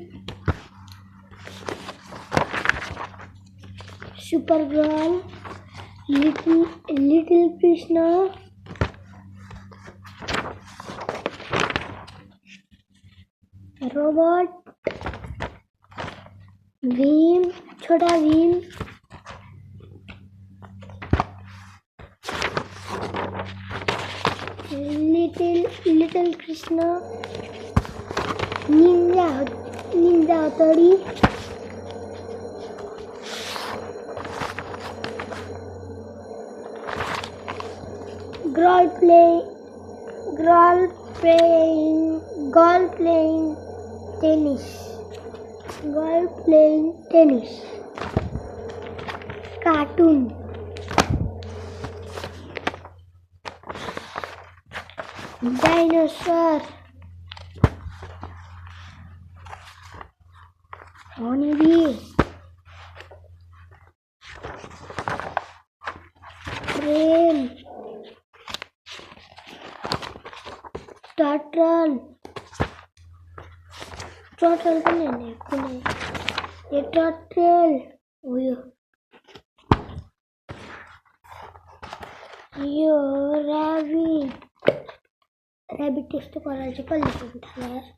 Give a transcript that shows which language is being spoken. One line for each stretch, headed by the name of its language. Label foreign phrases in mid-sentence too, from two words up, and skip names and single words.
English: सुपरगर्ल, लिटिल कृष्णा, रोबोट, भीम, छोटा भीम, लिटिल कृष्णा, निंजा हथौड़ी, girl playing tennis, cartoon, dinosaur, honeybee, train,
Nepali: टर्टल पनि हैन कुनै यो टर्टल हो यो ऱ्याबिट त्यस्तो कलर चाहिँ कसले लेख्नु थाल्यो